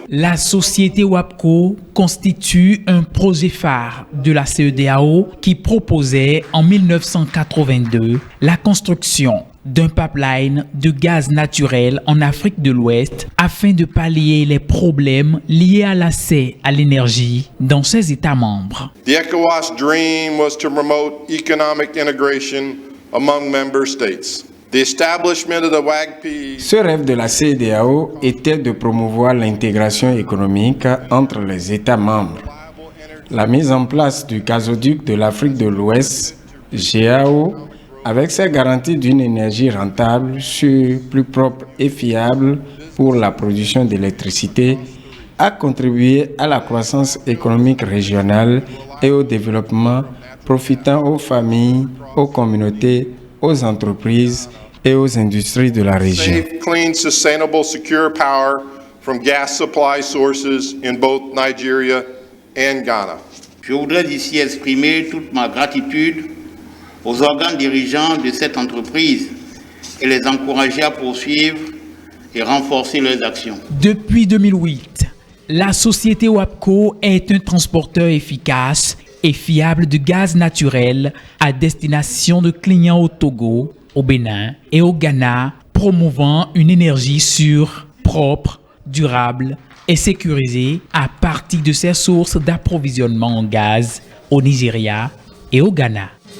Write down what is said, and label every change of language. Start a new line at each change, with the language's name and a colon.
French: La société WAPCO constitue un projet phare de la CEDEAO qui proposait en 1982 la construction d'un pipeline de gaz naturel en Afrique de l'Ouest afin de pallier les problèmes liés à l'accès à l'énergie dans ses États membres.
English: The ECOWAS dream was to promote economic integration among member states. The establishment of the WAGP.
French: Ce rêve de la CEDEAO était de promouvoir l'intégration économique entre les États membres. La mise en place du gazoduc de l'Afrique de l'Ouest, GAO, avec ses garanties d'une énergie rentable, sûre, plus propre et fiable pour la production d'électricité, a contribué à la croissance économique régionale et au développement, profitant aux familles, aux communautés, aux entreprises et aux industries de la région.
English: Safe, clean, sustainable, secure power from gas supply sources in both Nigeria and Ghana.
French: Je voudrais ici exprimer toute ma gratitude aux organes dirigeants de cette entreprise et les encourager à poursuivre et renforcer leurs actions. Depuis 2008, la société WAPCO est un transporteur efficace et fiable de gaz naturel à destination de clients au Togo, au Bénin et au Ghana, promouvant une énergie sûre, propre, durable et sécurisée à partir de ses sources d'approvisionnement en gaz au Nigeria et au Ghana.